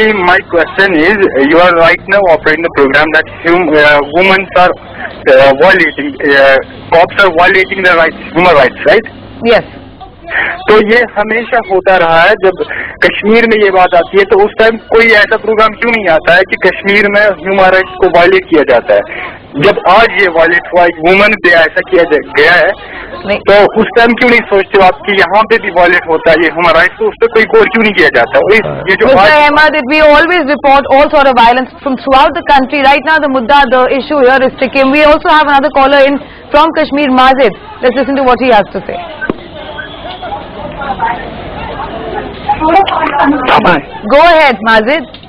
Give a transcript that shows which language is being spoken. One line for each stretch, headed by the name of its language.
English: My question is, you are right now operating the program that women are violating, cops are violating the rights, human rights, right? Yes.
Hindi: तो ये हमेशा होता रहा है। जब कश्मीर में ये बात आती है तो उस टाइम कोई ऐसा प्रोग्राम क्यों नहीं आता है कि कश्मीर में ह्यूमन राइट्स को वायलेट किया जाता है? जब आज ये वायलेट हुआ, वुमेन पे ऐसा किया गया है, तो उस टाइम क्यों नहीं सोचते आप कि यहाँ पे भी वायलेट होता है ये ह्यूमन राइट्स, तो उस पर कोई गौर क्यों नहीं किया जाता? ये जो
English: Mr. Ahmed, we always report all sort of violence from throughout the country. Right now the mudda, the issue here is Sikkim. We also have another caller in from Kashmir, Mazid. Let's listen to what he has to say. Go ahead, Mazid.